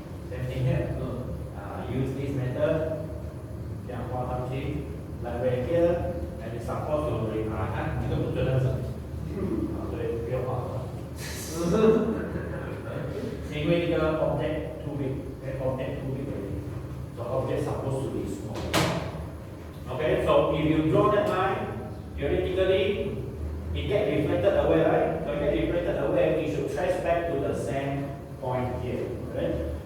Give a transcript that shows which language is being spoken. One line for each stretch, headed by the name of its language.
English: Same thing here. Use this method.
Chinese: 这样画上去。
English: light ray here, and it's supposed to reflect.
Chinese: 这个不真的是，所以不要画了。因为这个
English: object too big, object too big already. So object supposed to be small. Okay, so if you draw that line, theoretically, it get reflected away, right? So it get reflected away, it should trace back to the same point here. Okay?